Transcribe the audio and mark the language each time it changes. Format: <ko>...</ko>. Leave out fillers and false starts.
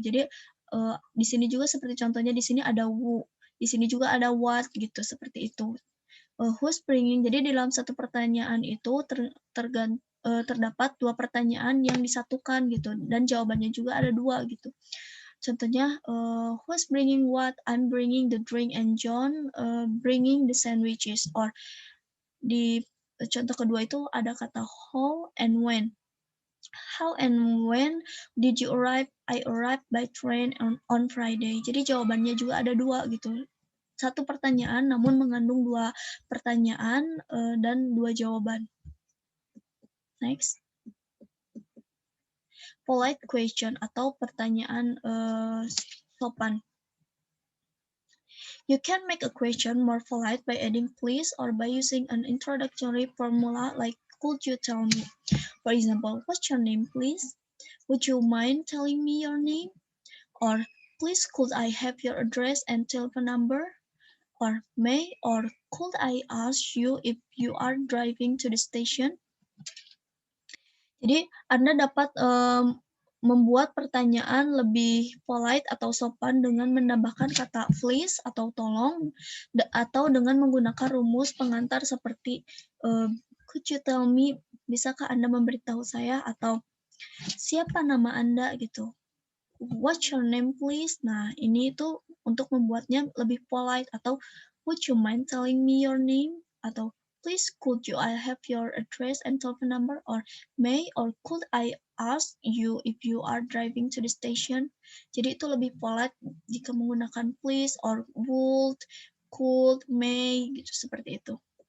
<id>Jadi di sini juga seperti contohnya di sini ada who, di sini juga ada what gitu, seperti itu.</id> <en>Who's bringing,</en> <id>jadi di dalam satu pertanyaan itu terdapat 2 pertanyaan yang disatukan gitu, dan jawabannya juga ada 2 gitu. Contohnya,</id> <en>who's bringing what? I'm bringing the drink and John bringing the sandwiches.</en> <id>Or di contoh kedua itu ada kata</id> <en>how and when. How and when did you arrive? I arrived by train on Friday.</en> <id>Jadi jawabannya juga ada 2 gitu. Satu pertanyaan namun mengandung 2 pertanyaan dan 2 jawaban.</id> <en>Next.</en> <id>Polite question atau pertanyaan sopan.</id> <en>You can make a question more polite by adding please or by using an introductory formula like could you tell me? For example, what's your name, please? Would you mind telling me your name? Or please could I have your address and telephone number? Or may or could I ask you if you are driving to the station?</en> <id>Jadi Anda dapat membuat pertanyaan lebih polite atau sopan dengan menambahkan kata please atau tolong, atau dengan menggunakan rumus pengantar seperti</id> <en>could you tell me,</en> <id>bisakah Anda memberitahu saya, atau siapa nama Anda gitu.</id> <en>What's your name please?</en> <id>Nah, ini itu untuk membuatnya lebih polite, atau</id> <en>would you mind telling me your name?</en> <id>Atau</id> <en>please could you I have your address and telephone number? Or may or could I ask you if you are driving to the station?</en> <id>Jadi itu lebih polite jika menggunakan</id> <en>please or would, could, may</en> <id>gitu, seperti itu.</id>